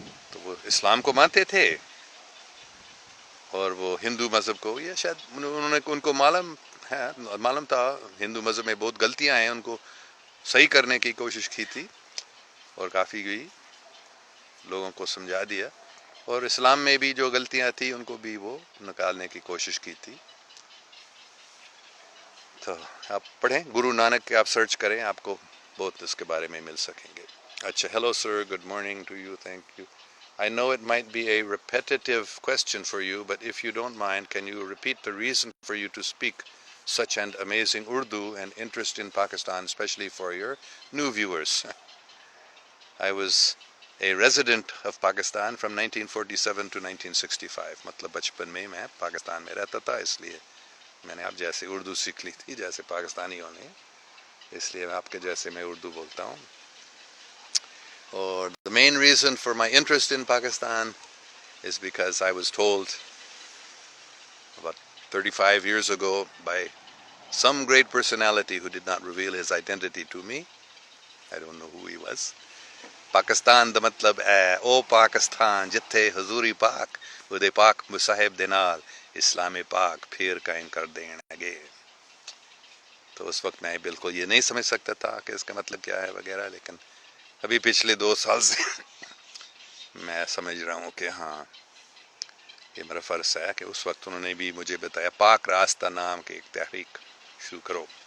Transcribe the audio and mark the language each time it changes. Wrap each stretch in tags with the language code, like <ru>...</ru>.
<ur>تو وہ اسلام کو مانتے تھے، اور وہ ہندو مذہب کو، یا شاید ان کو معلوم تھا ہندو مذہب میں بہت غلطیاں ہیں، ان کو صحیح کرنے کی کوشش کی تھی، اور کافی لوگوں کو سمجھا دیا۔ اور اسلام میں بھی جو غلطیاں تھیں ان کو بھی وہ نکالنے کی کوشش کی تھی. تو آپ پڑھیں گرو نانک کے، آپ سرچ کریں، آپ کو بہت اس کے بارے میں مل سکیں گے.</ur> <en>اچھا، hello sir, good morning to you, thank you. I know it might be a repetitive question for you, but if you don't mind, can you repeat the reason for you to speak such an amazing Urdu and interest in Pakistan, especially for your new viewers? I was a resident of Pakistan from 1947 to 1965.</en> <ur>مطلب بچپن میں پاکستان میں رہتا تھا، اس لیے میں نے آپ جیسے اردو سیکھ لی تھی جیسے پاکستانیوں نے، اس لیے آپ کے جیسے میں اردو بولتا ہوں.</ur> <en>اور the main reason for my interest in Pakistan is because I was told about 35 years ago by some great personality who did not reveal his identity to me. I don't know who he was.</en> <pa>Pakistan دا مطلب ہے او پاکستان جتھے حضوری پاک ودے پاک مصاحب دے نال اسلام پاک پھر قائم کر دین گے.</pa> <ur>تو اس وقت میں بالکل یہ نہیں سمجھ سکتا تھا کہ اس کا مطلب کیا ہے وغیرہ، لیکن ابھی پچھلے 2 سال سے میں سمجھ رہا ہوں کہ ہاں یہ میرا فرض ہے کہ اس وقت انہوں نے بھی مجھے بتایا پاک راستہ نام کی ایک تحریک شروع کرو.</ur>